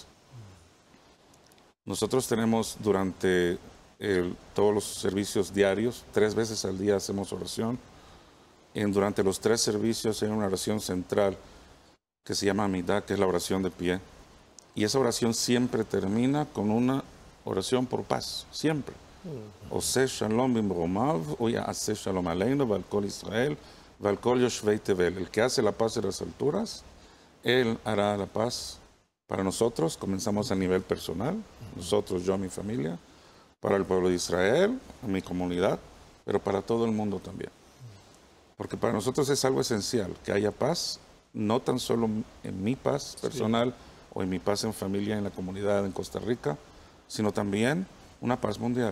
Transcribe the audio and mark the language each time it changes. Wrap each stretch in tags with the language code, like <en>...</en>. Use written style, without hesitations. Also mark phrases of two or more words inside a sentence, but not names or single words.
<es>Nosotros tenemos durante todos los servicios diarios, 3 veces al día hacemos oración. Durante los 3 servicios hay una oración central que se llama Amidah, que es la oración de pie. Y esa oración siempre termina con una oración por paz, siempre.</es> <he>עושה שלום במרומיו, יעשה שלום עלינו, ועל כל ישראל, ועל כל יושבי תבל.</he> <es>El que hace la paz en las alturas, él hará la paz para nosotros. Comenzamos a nivel personal, nosotros, yo, mi familia, para el pueblo de Israel, a mi comunidad, pero para todo el mundo también. Porque para nosotros es algo esencial, que haya paz, no tan solo en mi paz personal, o en mi paz en familia, en la comunidad, en Costa Rica, sino también una paz mundial.</es>